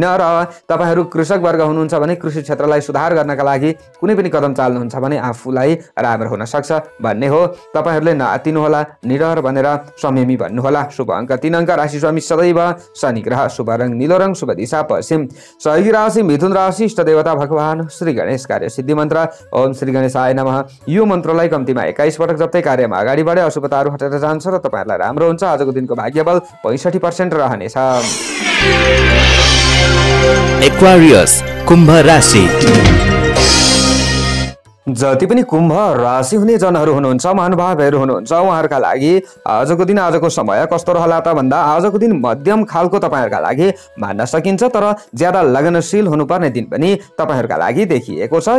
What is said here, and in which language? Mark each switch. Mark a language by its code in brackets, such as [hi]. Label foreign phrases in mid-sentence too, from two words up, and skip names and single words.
[ne] र तपाईहरू कृषक वर्ग हुनुहुन्छ भने कृषि क्षेत्रलाई सुधार गर्नका लागि कुनै पनि कदम चाल्नुहुन्छ भने आफूलाई राम्रो हुन सक्छ भन्ने हो। तपाईहरूले नातिनु होला, निडर भनेर संयमी भन्नुहोला। शुभ अङ्क 3 अङ्क, राशि स्वामी सदैव शनि ग्रह। शुभ रङ नीलो रङ, शुभ दिशा पश्चिम। सहयोगी राशि मिथुन राशि। इष्ट देवता भगवान श्री गणेश। कार्य सिद्धि मन्त्र [sa] ओम श्री गणेशाय नमः। [ne] यो मन्त्रलाई कम्तीमा 21 पटक जप्दै कार्यमा अगाडि बढे अशुभताहरू हटेर जान्छ र तपाईहरूलाई राम्रो हुन्छ। आजको दिनको भाग्यबल 65% रहनेछ। एक्वारियस कुम्भ राशि। जति पनि कुम्भ राशि हुने जनहरू हुनुहुन्छ, महानुभावहरू हुनुहुन्छ, उहाँहरूका लागि आजको दिन आजको समय कस्तो रहला त भन्दा आजको दिन मध्यम खालको तपाईहरूका लागि मान्न सकिन्छ, तर ज्यादा लगनशील हुनुपर्ने दिन पनि तपाईहरूका लागि देखिएको छ।